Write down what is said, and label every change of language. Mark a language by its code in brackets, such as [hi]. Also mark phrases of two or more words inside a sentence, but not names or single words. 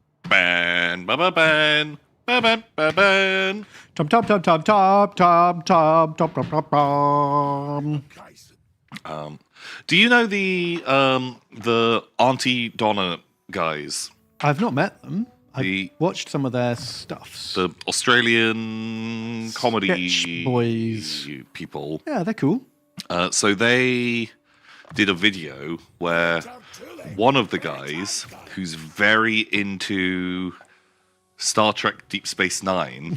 [en] Ban, ba ba ban, ba ban, ba ban. Tom, tom, tom, tom, tom, tom, tom, tom, tom, tom, tom. Do you know the Auntie Donna guys? I've not met them. The- I've watched some of their stuffs. The Australian comedy Sketch boys. people. Yeah, they're cool. So they did a video where one of the guys who's very into Star Trek Deep Space Nine,